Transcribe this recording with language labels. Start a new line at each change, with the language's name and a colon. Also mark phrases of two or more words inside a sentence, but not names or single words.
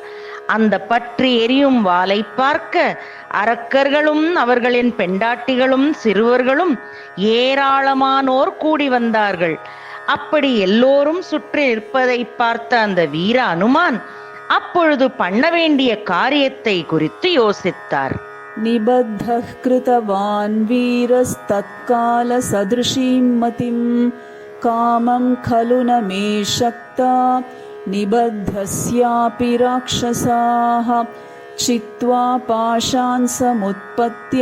Tamil: அந்த பற்றி எரியும் வாளை பார்க்க அரக்கர்களும் அவர்களின் பெண்டாட்டிகளும் சிறுவர்களும் ஏராளமானோர் கூடி வந்தார்கள். அப்படி எல்லோரும் சுற்றி நிற்பதை பார்த்த அந்த வீர அனுமான் அப்பொழுது பண்ண வேண்டிய காரியத்தை குறித்து யோசித்தார்.
Sanskrit: निबद्धः कृतवान् वीरस्तत्कालसदृशीं मतिं कामं खलु न मे शक्ता निबद्धस्यापि राक्षसाः चित्वा पाशान् समुत्पत्य